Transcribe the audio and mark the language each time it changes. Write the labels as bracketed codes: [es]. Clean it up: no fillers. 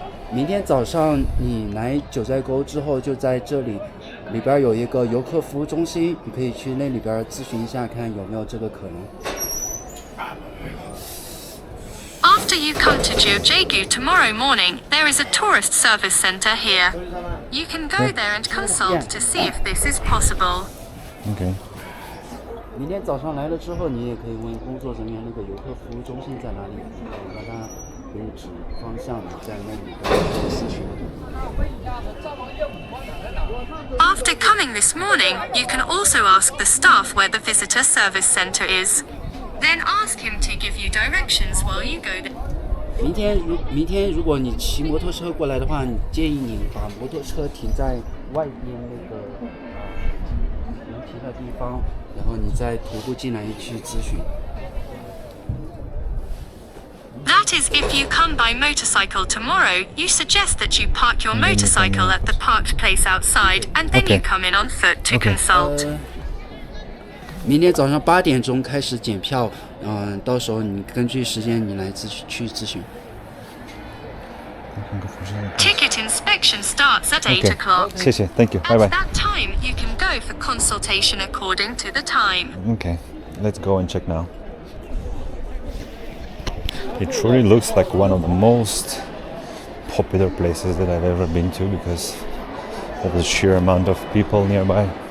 [zh] 明天早上你来九寨沟之后，就在这里边有一个游客服务中心，你可以去那里边咨询一下，看有没有这个可能。 [en] After you come to Jiuzhaigo tomorrow morning, there is a tourist service center here. You can go there and consult to see if this is possible. Okay. [zh] 明天早上来了之后，你也可以问工作人员那个游客服务中心在哪里，让他给你指方向，在那里边咨询。 [en] After coming this morning, you can also ask the staff where the visitor service center is. Then ask him to give you directions while you go there. [zh] 明天如果你骑摩托车过来的话，你建议你把摩托车停在外边那个能停的地方，然后你再徒步进来去咨询。 [en] That is, if you come by motorcycle tomorrow, you suggest that you park your motorcycle at the parked place outside, and then you come in on foot to consult. [zh] 明天早上8点钟开始检票，到时候你根据时间你来去咨询。 [en] Ticket inspection starts at 8 o'clock. [zh] 谢谢 [en] Thank you. At Bye bye. that time, you can go for consultation according to the time. Okay, let's go and check now. It truly looks like one of the most popular places that I've ever been to because of the sheer amount of people nearby.